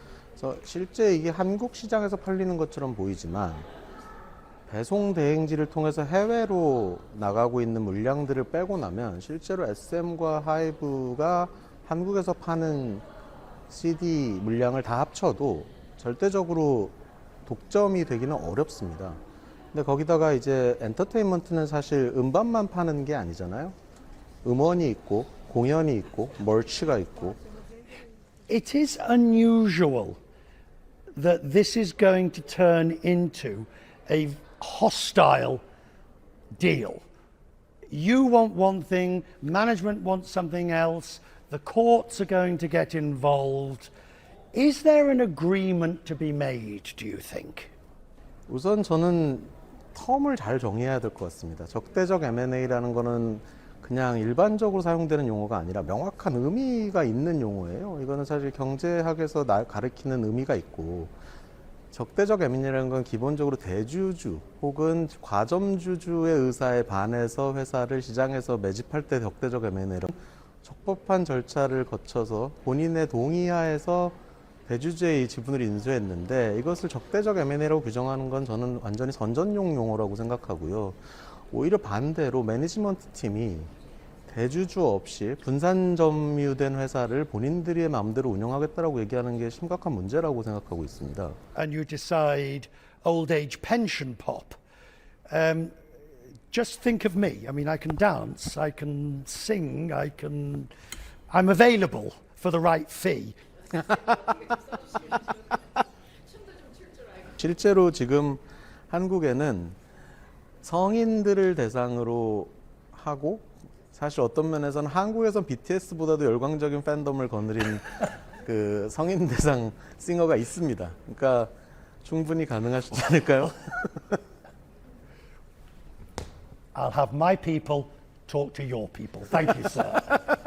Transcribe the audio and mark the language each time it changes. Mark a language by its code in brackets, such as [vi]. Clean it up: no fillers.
[ko] 그래서 실제 이게 한국 시장에서 팔리는 것처럼 보이지만 배송 대행지를 통해서 해외로 나가고 있는 물량들을 빼고 나면 실제로 SM과 하이브가 한국에서 파는 CD 물량을 다 합쳐도 절대적으로 독점이 되기는 어렵습니다. 근데 거기다가 이제 엔터테인먼트는 사실 음반만 파는 게 아니잖아요. 음원이 있고 공연이 있고 멀치가 있고. [en] It is unusual that this is going to turn into a hostile deal. You want one thing, management wants something else, the courts are going to get involved. Is there an agreement to be made, do you think? [ko] 우선 저는 텀을 잘 정해야 될 것 같습니다. 적대적 M&A라는 거는 그냥 일반적으로 사용되는 용어가 아니라 명확한 의미가 있는 용어예요. 이거는 사실 경제학에서 가리키는 의미가 있고 적대적 M&A라는 건 기본적으로 대주주 혹은 과점주주의 의사에 반해서 회사를 시장에서 매집할 때 적대적 M&A로 적법한 절차를 거쳐서 본인의 동의하에서 대주주의 지분을 인수했는데 이것을 적대적 M&A라고 규정하는 건 저는 완전히 선전용 용어라고 생각하고요. 오히려 반대로 매니지먼트 팀이 대주주 없이 분산 점유된 회사를 본인들의 마음대로 운영하겠다라고 얘기하는 게 심각한 문제라고 생각하고 있습니다. [en] And you decide old age pension pop. Just think of me. I mean, I can dance, I can sing, I'm available for the right fee. [ko] 실제로 지금 한국에는 성인들을 대상으로 하고 사실 어떤 면에서는 한국에선 BTS보다도 열광적인 팬덤을 거느린 그 성인 대상 싱어가 있습니다. 그러니까 충분히 가능하시지 않을까요? [en] I'll have my people talk to your people. Thank you, sir.